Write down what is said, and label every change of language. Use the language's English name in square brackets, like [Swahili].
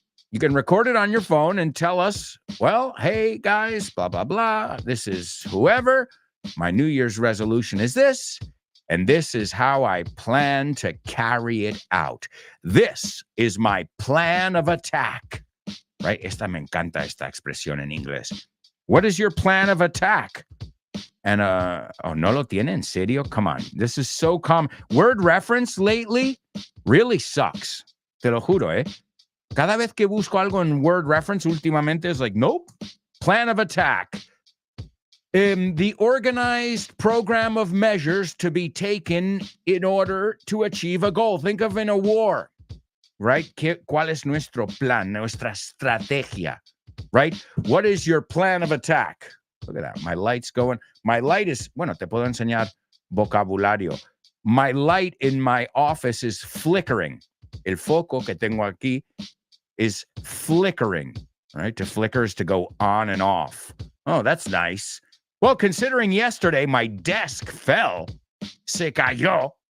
[English] You can record it on your phone and tell us, well, hey, guys, blah, blah, blah. This is whoever. My New Year's resolution is this. And this is how I plan to carry it out. This is my plan of attack. Right? [Spanish] Me encanta esta expresión en inglés. [English] What is your plan of attack? And, [Spanish] no lo tiene, en serio? [English] Come on. This is so common. Word reference lately really sucks. [Spanish] Te lo juro, eh? Cada vez que busco algo en word reference últimamente es [English] like, nope. Plan of attack. The organized program of measures to be taken in order to achieve a goal. Think of in a war, right? [Spanish] ¿Cuál es nuestro plan, nuestra estrategia, right? [English] What is your plan of attack? Look at that. My light's going. My light is, [Spanish] te puedo enseñar vocabulario. [English] My light in my office is flickering. [Spanish] El foco que tengo aquí [English] is flickering, right? To flicker is to go on and off. Oh, that's nice. Well, considering yesterday my desk fell, [Spanish] se cayó.